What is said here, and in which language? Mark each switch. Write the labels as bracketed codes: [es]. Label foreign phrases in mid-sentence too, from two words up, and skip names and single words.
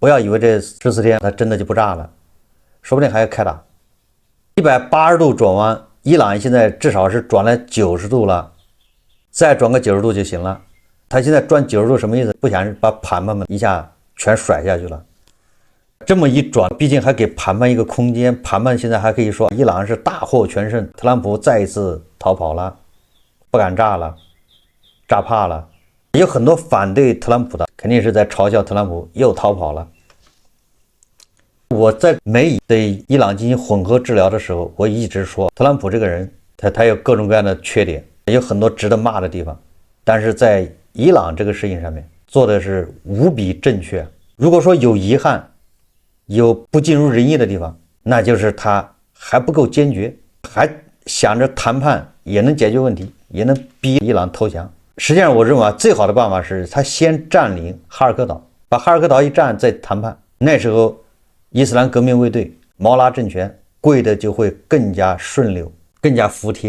[zh] 不要以為這14天他真的就不炸了，說不定還要開打。180度轉彎，伊朗現在至少是轉了90度了，再轉個90度就行了。他現在轉90度什麼意思？不想把盤们一下全甩下去了。這麼一轉，畢竟還給盤們一個空間，盤們現在還可以說伊朗是大獲全勝，特朗普再一次逃跑了，不敢炸了，炸怕了。有很多反對特朗普的，肯定是在嘲笑特朗普又逃跑了。我在美以對伊朗進行混合治療的時候，我一直說特朗普這個人，他有各種各樣的缺點，有很多值得罵的地方，但是在伊朗這個事情上面做的是無比正確。如果說有遺憾，有不盡如人意的地方，那就是他還不夠堅決，還想着談判也能解決問題，也能逼伊朗投降。實際上我認為最好的辦法是他先佔領哈爾科島，把哈爾科島一佔再談判，那時候伊斯蘭革命衛隊毛拉政權跪的就會更加順溜，更加服帖。